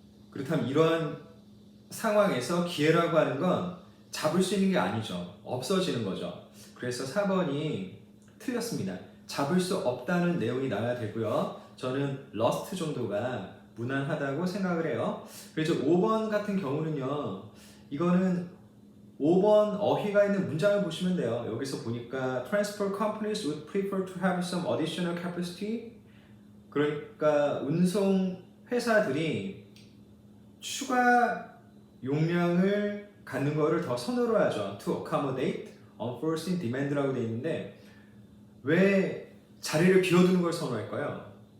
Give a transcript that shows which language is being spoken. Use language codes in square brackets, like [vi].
[ko] 그렇다면 이러한 상황에서 기회라고 하는 건 잡을 수 있는 게 아니죠. 없어지는 거죠. 그래서 4번이 틀렸습니다. 잡을 수 없다는 내용이 나와야 되고요. 저는 lost 정도가 무난하다고 생각을 해요. 그래서 5번 같은 경우는요. 이거는 5번 어휘가 있는 문장을 보시면 돼요. 여기서 보니까 [en] transport companies would prefer to have some additional capacity. [ko] 그러니까 운송 회사들이 추가 용량을 갖는 거를 더 선호를 하죠. [en] to accommodate unforeseen demand [ko] 라고 되어 있는데 왜 자리를 비워두는 걸 선호할까요?